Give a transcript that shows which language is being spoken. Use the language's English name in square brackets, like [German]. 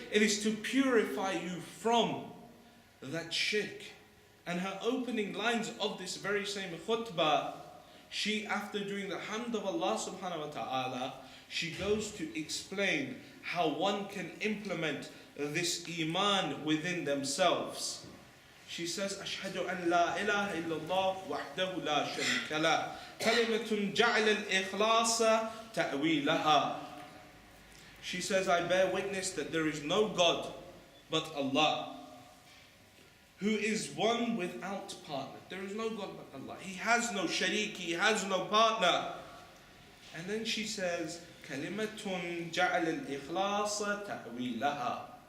[English] It is to purify you from that shirk. And her opening lines of this very same khutbah, she, after doing the hamd of Allah subhanahu wa ta'ala, she goes to explain how one can implement this iman within themselves. [Arabic] She says, أشهد أن لا إله إلا الله وحده لا شريك له كلمة جعل الإخلاص تأويلها. [English] She says, I bear witness that there is no God but Allah, who is one without partner. There is no God but Allah. He has no sharik, He has no partner. [Arabic] And then she says, كَلِمَةٌ جَعَلَ الْإِخْلَاصَ تَأْوِيلَهَا.